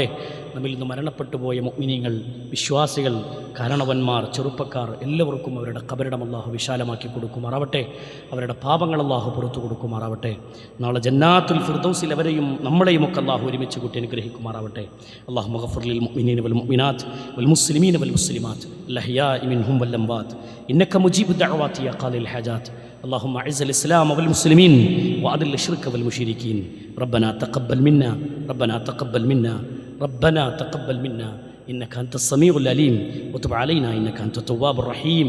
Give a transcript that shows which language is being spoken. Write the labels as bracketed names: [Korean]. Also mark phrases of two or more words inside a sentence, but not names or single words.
[Malayalam] നമ്മിൽ നിന്ന് മരണപ്പെട്ടു പോയ മുഅ്മിനീങ്ങൾ, വിശ്വാസികൾ, കാരണവന്മാർ, ചെറുപ്പക്കാർ എല്ലാവർക്കും അവരുടെ ഖബറിടം അള്ളാഹു വിശാലമാക്കി കൊടുക്കുമാറാവട്ടെ. അവരുടെ പാപങ്ങൾ അള്ളാഹു പുറത്തു കൊടുക്കുമാറാവട്ടെ. നാളെ ജന്നാത്തുൽ ഫിർദൗസിൽ അവരെയും നമ്മളെയും ഒക്കെ അള്ളാഹു ഒരുമിച്ച് കൂട്ടി അനുഗ്രഹിക്കുമാറാവട്ടെ. [Arabic] اللهم اغفر للمؤمنين والمؤمنات والمسلمين والمسلمات الأحياء منهم والأموات إنك مجيب الدعوات يا قاضي الحاجات. اللهم أعز الإسلام والمسلمين وأذل الشرك والمشركين. ربنا تقبل منا ربنا تقبل منا ربنا تقبل منا إنك أنت السميع العليم وتب علينا إنك أنت التواب الرحيم.